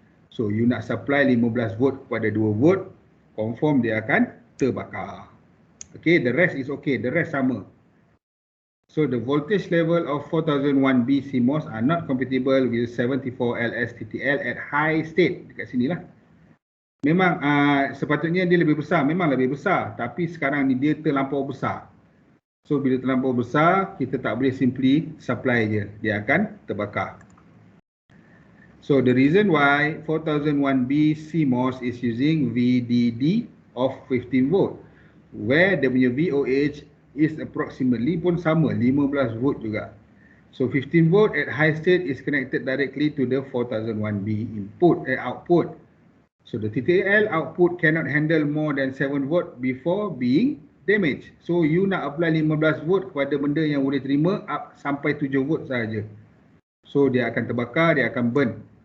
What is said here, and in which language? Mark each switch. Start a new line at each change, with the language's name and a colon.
Malay: So you nak supply 15 volt kepada 2 volt, confirm dia akan terbakar.
English: Okay, the rest is okay, the rest sama. So the voltage level of 4001B CMOS are not compatible with 74 LS TTL at high state.
Malay: Dekat sini lah. Memang sepatutnya dia lebih besar, memang lebih besar. Tapi sekarang ni dia terlampau besar. So bila terlampau besar, kita tak boleh simply supply je. Dia akan terbakar.
English: So the reason why 4001B CMOS is using VDD of 15 volt.
Malay: Where dia punya VOH is approximately pun sama, 15 volt juga.
English: So 15 volt at high state is connected directly to the 4001B output. So the TTL output cannot handle more than 7 volt before being damaged.
Malay: So you nak apply 15 volt kepada benda yang boleh terima up sampai 7 volt sahaja. So dia akan terbakar, dia akan burn.